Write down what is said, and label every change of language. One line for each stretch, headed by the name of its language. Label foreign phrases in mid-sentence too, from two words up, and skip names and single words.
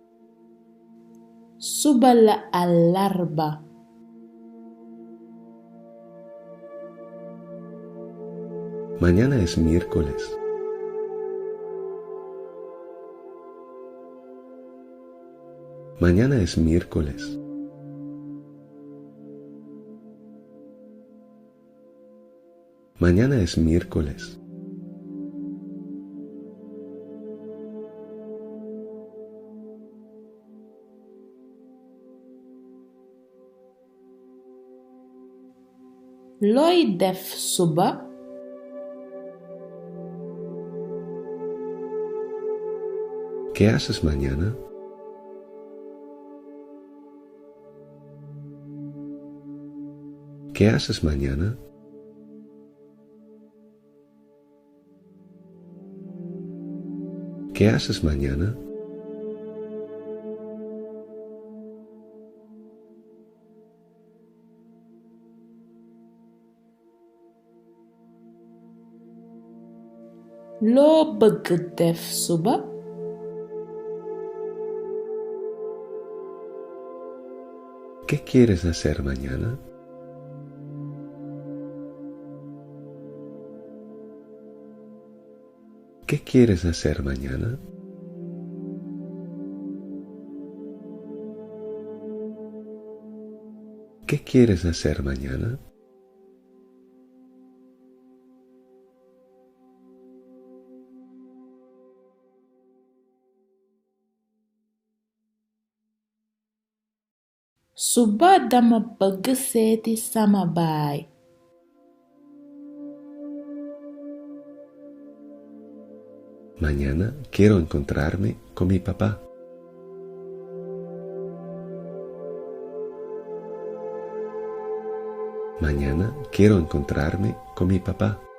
Wolof: Suba la àllarba.
Spanish: Mañana es miércoles. Mañana es miércoles. Mañana es miércoles.
Wolof: Looy def suba?
Spanish: ¿Qué haces mañana? ¿Qué haces mañana? ¿Qué haces mañana?
Wolof: Loo bëgg def suba?
Spanish: ¿Qué quieres hacer mañana? ¿Qué quieres hacer mañana? ¿Qué quieres hacer mañana?
Wolof: Suba dama bëgg seeti sama baay.
Spanish: Mañana quiero encontrarme con mi papá. Mañana quiero encontrarme con mi papá.